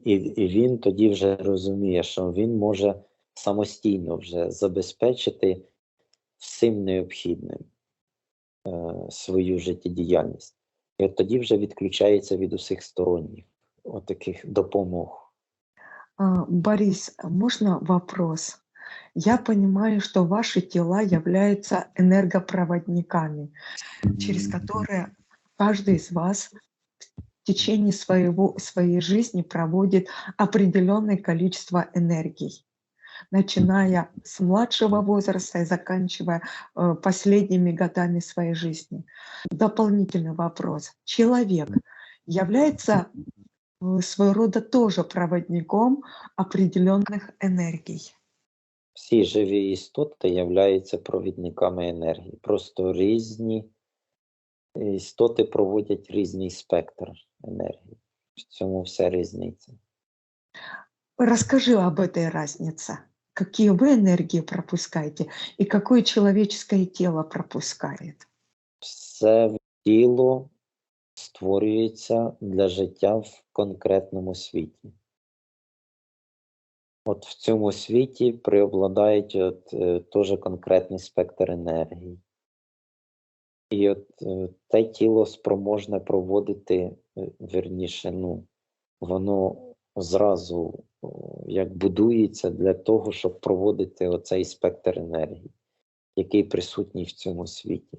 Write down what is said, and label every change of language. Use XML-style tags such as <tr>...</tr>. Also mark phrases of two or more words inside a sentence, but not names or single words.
<uk>І він тоді вже розуміє, що він може самостійно вже забезпечити всім необхідним свою життєдіяльність. І от тоді вже відключається від усіх сторонніх таких допомог.</uk> <ru>Борис, можно вопрос? Я понимаю, что ваши тела являются энергопроводниками, через которые каждый из вас в течение своей жизни проводит определенное количество энергий, начиная с младшего возраста и заканчивая последними годами своей жизни. Дополнительный вопрос. Человек является своего рода тоже проводником определенных энергий.</ru> <uk>Всі живі істоти являються провідниками енергії. Просто різні істоти проводять різний спектр енергії. В цьому вся різниця.</uk> <ru>Расскажи об этой разнице. Какие вы энергии пропускаете и какое человеческое тело пропускает?</ru> <uk>Все тіло створюється для життя в конкретному світі. От в цьому світі преобладають теж конкретний спектр енергії. І от те тіло спроможне проводити, вірніше, воно зразу як будується для того, щоб проводити оцей спектр енергії, який присутній в цьому світі.</uk>